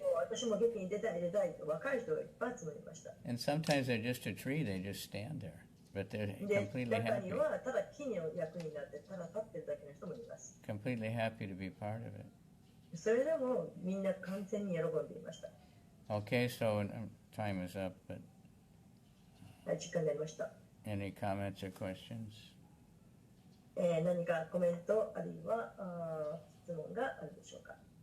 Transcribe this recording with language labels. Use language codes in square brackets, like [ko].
[ja] 私も劇に出たいと若い人がいっぱい集まりました。 [en] And sometimes they're just a tree, they just stand there. But they're completely [ja] 中に [en] happy. [ja] はただ木の役になってただ立ってるだけの人もいます。 [en] Completely happy to be part of it. [ja] それでもみんな完全に喜んでいました。 [en] Okay, so time is up, but [ja] はい、時間になりました。 [en] any comments or questions? [ja] 何かコメントあるいは質問があるでしょうか。